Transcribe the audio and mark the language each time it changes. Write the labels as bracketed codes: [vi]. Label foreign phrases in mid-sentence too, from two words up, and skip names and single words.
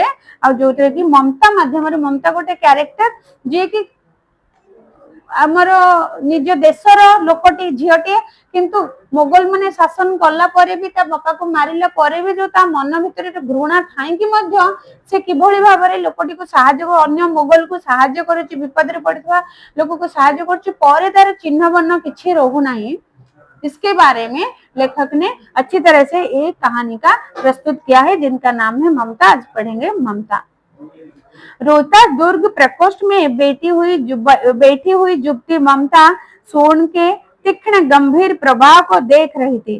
[or] ଆଉ ଯୋଉଥିରେ କି ମମତା ମାଧ୍ୟମରେ, ମମତା ଗୋଟେ କ୍ୟାରେକ୍ଟର ଯିଏକି ଆମର ନିଜ ଦେଶର ଲୋକଟି ଝିଅଟିଏ, କିନ୍ତୁ ମୋଗଲ ମାନେ ଶାସନ କଲା ପରେ ବି ତା ବାପାକୁ ମାରିଲା ପରେ ବି ଯୋଉ ତା ମନ ଭିତରେ ଘୃଣା ଥାଇକି ମଧ୍ୟ ସେ କିଭଳି ଭାବରେ ଲୋକଟିକୁ ସାହାଯ୍ୟ, ଅନ୍ୟ ମୋଗଲକୁ ସାହାଯ୍ୟ କରୁଛି, ବିପଦରେ ପଡିଥିବା ଲୋକକୁ ସାହାଯ୍ୟ କରୁଛି, ପରେ ତାର ଚିହ୍ନ ବର୍ଣ୍ଣ କିଛି रहुनाही। [hi] इसके बारे में लेखक ने अच्छी तरह से एक कहानी का प्रस्तुत किया है, जिनका नाम है ममता। आज पढ़ेंगे ममता। रोहतास दुर्ग प्रकोष्ठ में बैठी हुई युवती ममता सोन के तीक्ष्ण गंभीर प्रवाह को देख रही थी।